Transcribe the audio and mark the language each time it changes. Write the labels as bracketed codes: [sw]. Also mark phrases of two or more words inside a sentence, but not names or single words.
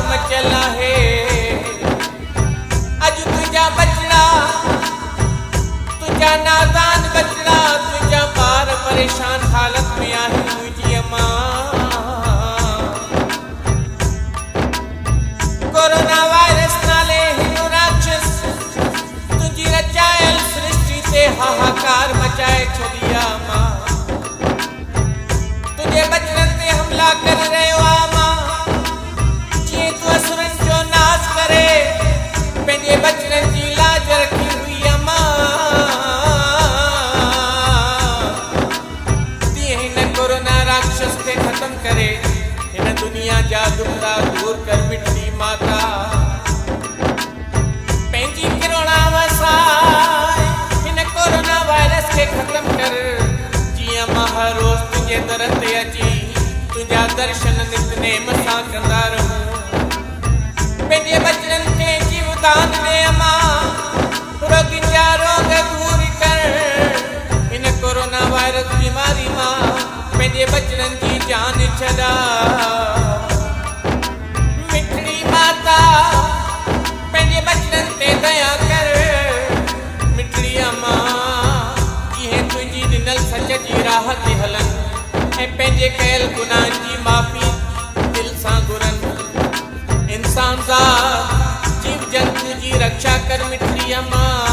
[sd] चला है अज तुझा बचड़ा तुझा नादान बचड़ा तुझा बार परेशान हालत में आहे मुझी अम्मा कोरोना वायरस नाले हिंदू राक्षस तुझी रचायल सृष्टि से हाहाकार मचाए छड़िया मां तुझे बचड़न ते हमला कर रहे हो मां जी तू असुरन जो नाश करे पंहिंजे बचड़न जी लाज रखी हुई मां तीअं हिन कोरोना राक्षस खे खत्म करे हिन दुनिया जा दुखड़ा दूर कर मिठी माता पंहिंजी किरोना वसाए हिन कोरोना वायरस खे खत्म कर जियां मां हर रोज़ तुझे दर ते अची तुझा दर्शन नितनेम सां कंदा रहूं पंहिंजे बचड़न खे जीवदान ॾे अम्मा रोगिन जा रोग दूर कर हिन कोरोना वायरस बीमारी मां पंहिंजे बचड़न जी जान छॾा मिठड़ी माता पंहिंजे बचड़न ते दया कर मिठड़ी अम्मा जीअं तुंहिंजी ॾिनल सच जी राह ते हलन ऐं पंहिंजे कयल गुनाहनि जी माफ़ी दिल सां घुरन इंसान ज़ात जीव जंतु जी रक्षा कर मिठड़ी अम्मा